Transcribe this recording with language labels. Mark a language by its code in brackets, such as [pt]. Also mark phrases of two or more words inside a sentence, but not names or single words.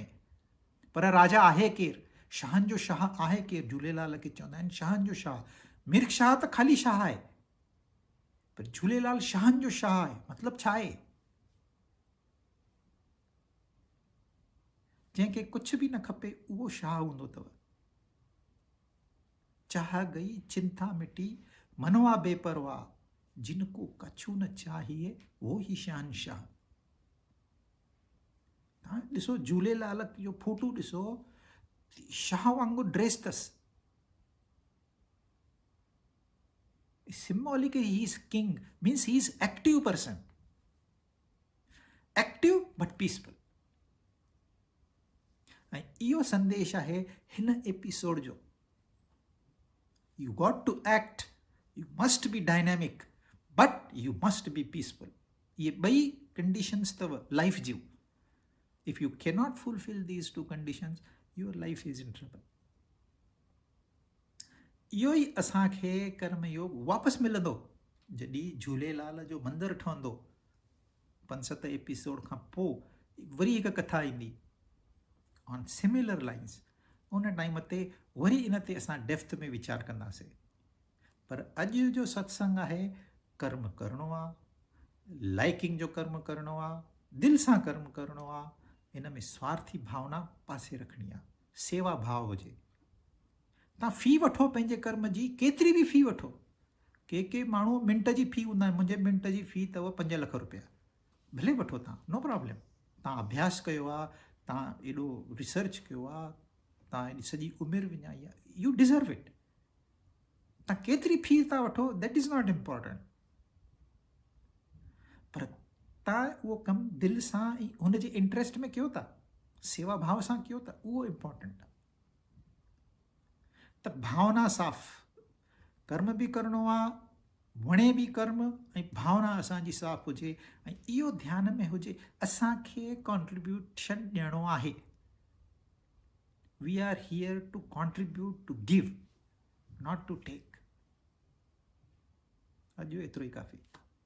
[sd] पर राजा आहे केरु? शाहनि जो शाह आहे केरु? झूलेलाल खे चवंदा आहिनि शाहनि जो शाह। मिर्ख शाह त ख़ाली शाह आहे, पर झूलेलाल शाहनि जो शाह आहे। मतिलबु छा आहे? जंहिंखे कुझु बि न खपे उहो शाह हूंदो अथव। [hi] चाह गई चिंता मिटी मनवा बेपरवाह, जिनको कछु न चाहिए वो ही शहनशाह। [sd] तव्हां ॾिसो झूलेलाल जो फोटो ॾिसो, शाह वांगुरु ड्रेस अथसि। [en] Symbolically he is king, means he is active person, active but peaceful। [sd] ऐं इहो संदेश आहे हिन एपिसोड जो। [en] You got to act, you must be dynamic, but you must be peaceful। [sd] ये ॿई कंडीशंस अथव लाइफ जूं। [en] If you cannot fulfill these two conditions, your life is in trouble। [sd] इहो ई असांखे कर्मयोग वापसि मिलंदो जॾहिं झूलेलाल जो मंदरु ठहंदो। 5-7 एपिसोड खां पोइ वरी हिकु कथा ईंदी [en] on similar lines. [sd] उन टाइम ते वरी इन ते असां डेप्थ में वीचार कंदासीं। पर अॼु जो सत्संग आहे कर्म करिणो आहे, लाइकिंग जो कर्म करिणो आहे, दिलि सां कर्म करिणो आहे। इन में स्वार्थी भावना पासे रखणी आहे, सेवा भाव हुजे। तव्हां फ़ी वठो पंहिंजे कर्म जी, केतिरी बि फ़ी वठो। के माण्हू मिंट जी फ़ी हूंदा आहिनि। मुंहिंजे मिंट जी फ़ी अथव 5 लख रुपया, भले वठो तव्हां, [en] no problem. [sd] तव्हां अभ्यास कयो आहे, तव्हां एॾो रिसर्च कयो आहे, तव्हां एॾी सॼी उमिरि विञाई आहे, [en] you deserve it. [sd] तव्हां केतिरी फ़ी था वठो, [en] that is not important. [sd] पर तव्हां उहो कमु दिलि सां ऐं हुनजे इंट्रस्ट में कयो था, सेवा भाव सां कयो था, उहो इम्पॉर्टेंट आहे। त भावना साफ़, कर्म बि करिणो आहे, वणे बि कर्म, ऐं भावना असांजी साफ़ हुजे। ऐं इहो ध्यान में हुजे असांखे कॉन्ट्रीब्यूशन ॾियणो आहे। [en] We are here to contribute, to give, not to take. [sd] अॼु एतिरो ई काफ़ी।